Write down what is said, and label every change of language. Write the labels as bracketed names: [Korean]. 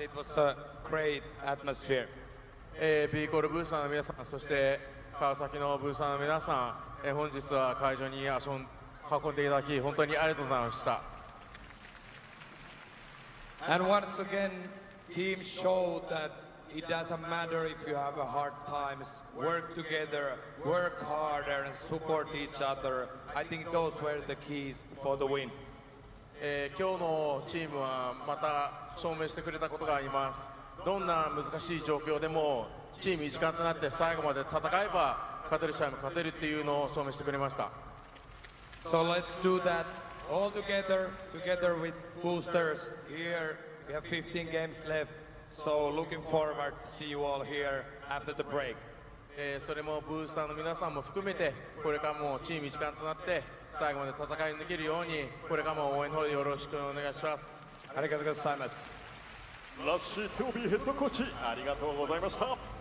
[English] It was a great atmosphere. [Japanese] B-CORSAIRS ブースターの皆さん、そして川崎のブースターの皆さん、本日は会場に足を運んでいただき本当にありがとうございました。 [English] And once again, team showed that it doesn't matter if you have a hard times. Work together, work harder, and support each other. I think those were the keys for the win. [Japanese] 今日のチームはまた証明してくれたことがあります。どんな難しい状況でもチーム一丸となって最後まで戦えば勝てる試合も勝てるっていうのを証明してくれました。 [English] So let's do that all together with boosters. Here we have 15 games left. So looking forward to see you all here after the break. [Japanese] それもブースターの皆さんも含めてこれからもチーム一丸となって最後まで戦い抜けるようにこれからも応援の方でよろしくお願いします。ありがとうございます。ラッシートービーヘッドコーチありがとうございました。